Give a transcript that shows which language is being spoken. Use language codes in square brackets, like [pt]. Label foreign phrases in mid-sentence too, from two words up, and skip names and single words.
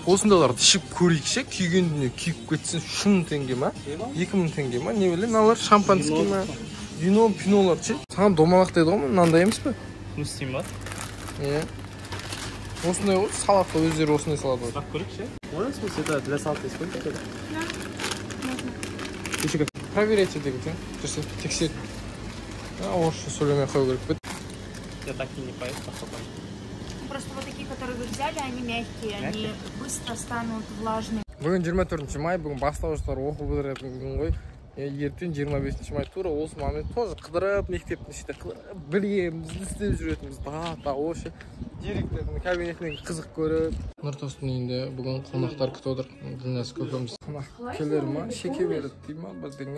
[kk] Осындайларды ішіп көрейікше, күйген дүние күйіп кетсін 1000 теңге ма? 2000 теңге ма? Не білем, алар шампанский ма? Вино, пинолар ше. Саған домалақ дейді ғой, мынандай емес пе? Мустим ба? Осындай ғой, салатқа өздері осындай салат ғой. Сұрақ көрейік ше? [ru] Оның смысле, это для салата используется? Да, можно. Еще как? Проверяйте [kk] деген сен. Тексер. Орысша сөйлемей қою керек пе? [ru] Я так и не поеду, походу. Просто вот такие, которые вы взяли, они мягкие, они быстро станут влажными. [kk] Бүгін 24 май, бүгін бастауыштар оқу бітіретін күн ғой. Ертең 25 май тура осы момент тоже қыдырып, мектептің ішінде қыдырып, білеміз, істеп жүретініміз дата осы. Директордың кабинетінен қызық көріп. Нұртастың үйінде бүгін қонақтар күтіп отыр. Дінәс көкеміз қонақ келер ма, шеке береді дей ма біздіңе.